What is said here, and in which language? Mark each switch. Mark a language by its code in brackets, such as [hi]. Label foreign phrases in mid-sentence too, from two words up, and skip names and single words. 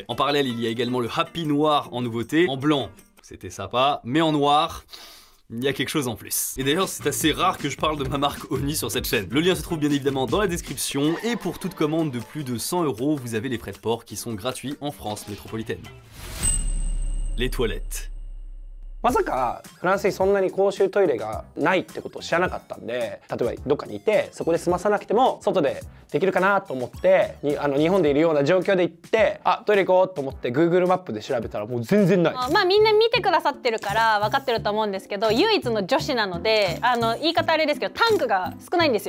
[fr] En parallèle, il y a également le Happy Noir en nouveauté. En blanc, c'était sympa, mais en noir, il y a quelque chose en plus. Et d'ailleurs, c'est assez rare que je parle de ma marque Oni sur cette chaîne. Le lien se trouve bien évidemment dans la description, et pour toute commande de plus de 100 €, vous avez les frais de port qui sont gratuits en France métropolitaine. Les toilettes. [ja] まさかフランスにそんなに公衆トイレがないってことを知らなかったんで、例えばどっかにいてそこで済まさなくても外でできるかなと思って日本でいるような状況で行ってトイレ行こうと思って Google マップで調べたらもう全然ない。まあみんな見てくださってるから分かってると思うんですけど、唯一の女子なので言い方あれですけどタンクが少ないんですよ。